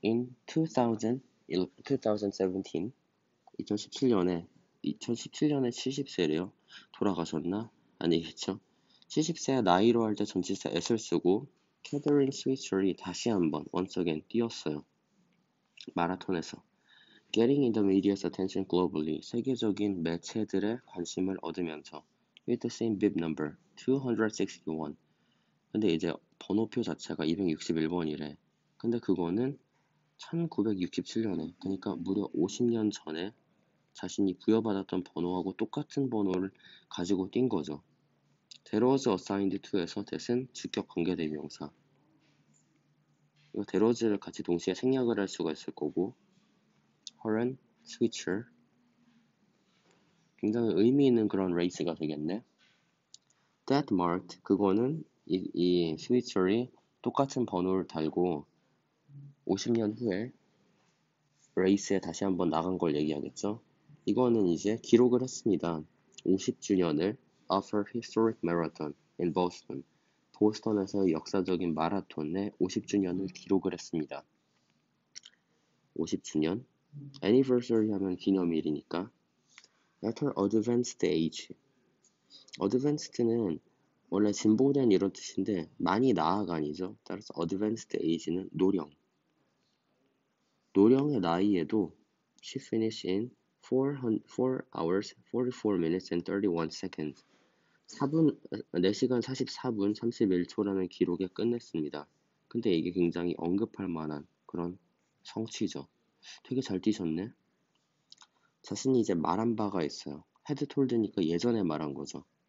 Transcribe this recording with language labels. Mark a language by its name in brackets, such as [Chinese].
[English] In 2017, [Korean] 2017년에 70세래요. 돌아가셨나? 아니겠죠. 70세야 나이로 할 때 전치사 s를 쓰고 캐더린 스위처리 다시 한번 [English] once again [Korean] 띄었어요. [English] 마라톤에서 Getting in the media's attention globally, [Korean] 세계적인 매체들의 관심을 얻으면서 [English] with the same bib number, 261. [Korean] 근데 이제 번호표 자체가 261번이래. 근데 그거는 1967년에, 그러니까 무려 50년 전에 자신이 부여받았던 번호하고 똑같은 번호를 가지고 뛴 거죠. [English] That was assigned to에서 that은 주격 관계대명사. [Korean] 이거 that was를 같이 동시에 생략을 할 수가 있을 거고, her은 switcher. 굉장히 의미 있는 그런 레이스가 되겠네. [English] That marked, [Korean] 그거는 이 switcher이 똑같은 번호를 달고 50년 후에 레이스에 다시 한번 나간 걸 얘기하겠죠. 이거는 이제 기록을 했습니다. 50주년을 [English] of her historic marathon in Boston. [Korean] 보스턴에서 역사적인 마라톤의 50주년을 기록을 했습니다. 50주년. anniversary 하면 기념일이니까. [English] At her advanced age. [Korean] advanced는 원래 진보된 이런 뜻인데 많이 나아가 아니죠. 따라서 advanced age는 노령. 노령의 나이에도 [English] she finished in 4 hours, 44 minutes and 31 seconds. [Korean] 4시간 44분 31초라는 기록에 끝냈습니다. 근데 이게 굉장히 언급할 만한 그런 성취죠. 되게 잘 뛰셨네. 자신이 이제 말한 바가 있어요. had told니까 예전에 말한 거죠.